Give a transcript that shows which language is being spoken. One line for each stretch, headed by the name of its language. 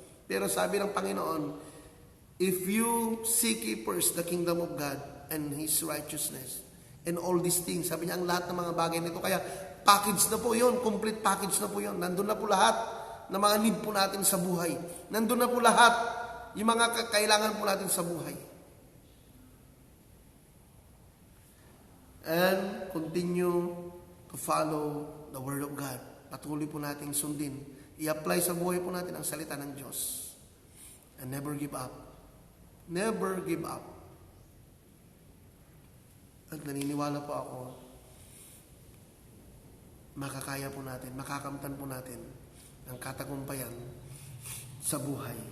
Filipino: Pero sabi ng Panginoon,
English: if you seek ye first the kingdom of God and His righteousness, and all these things,
Filipino: sabi niya, ang lahat ng mga bagay nito, kaya package na po yun, complete package na po yun. Nandun na po lahat ng mga need po natin sa buhay. Nandun na po lahat yung mga kailangan po natin sa buhay.
English: And continue to follow the Word of God.
Filipino: Patuloy po nating sundin. I-apply sa buhay po natin ang salita ng Diyos.
English: And never give up. Never give up.
Filipino: At naniniwala po ako, makakaya po natin, makakamtan po natin ang katagumpayan sa buhay.